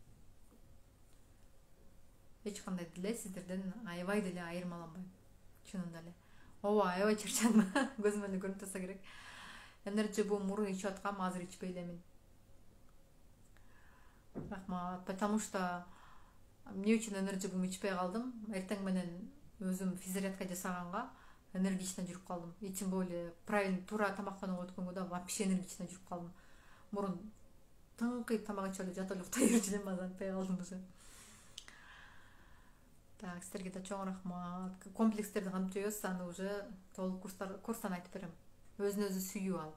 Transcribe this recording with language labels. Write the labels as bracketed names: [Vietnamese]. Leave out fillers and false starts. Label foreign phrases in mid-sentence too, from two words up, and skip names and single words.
[Kyrgyz] Эч кандай деле сиздерден аябай деле айырмаланбайм, чынында эле. Ооба, аябай чарчадым. Көзүмө эле көрүнүп турса керек. Энерджи бу мурун ичип аткам, азыр ичпей элемин. Рахмат, потому что эмне үчүн энерджи бум ичпей калдым? Эртең менен өзүм физзарядка жасаганга энергично жүрүп калдым. [Russian] Тем более правильно [Kyrgyz] туура тамактанууга өткөнгө да вообще энергично жүрүп калдым. Мурун тыңкыйып тамак ичип эле жатып эле уктай берчү элем, азыр антпай калдым уже. Так, силерге да чоң рахмат. Комплекстерди кантип жойбуз, аны уже толук курстан айтып берем. Өзүн өзү сүйүү ал.